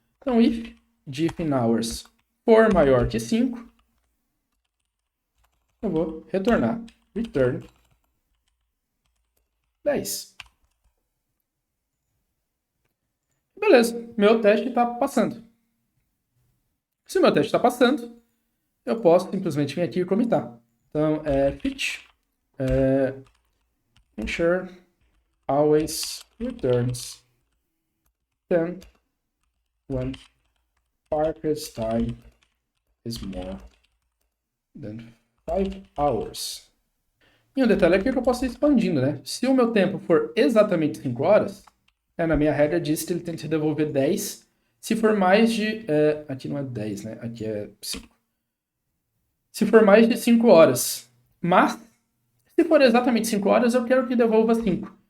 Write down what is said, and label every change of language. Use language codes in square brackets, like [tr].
[pt] Então [en] if diff in hours [pt] for maior que 5, eu vou retornar return 10. Beleza, meu teste está passando. Se o meu teste está passando, eu posso simplesmente vir aqui e commitar. Então, [en] fit ensure always returns 10 when parkage time is more than 5 hours. [pt] E um detalhe aqui que eu posso ir expandindo, né? Se o meu tempo for exatamente 5 horas, na minha regra diz que ele tem que devolver 10. Se for mais de... aqui não é 10, né? Aqui é 5. Se for mais de 5 horas. Mas, se for exatamente 5 horas, eu quero que devolva 5.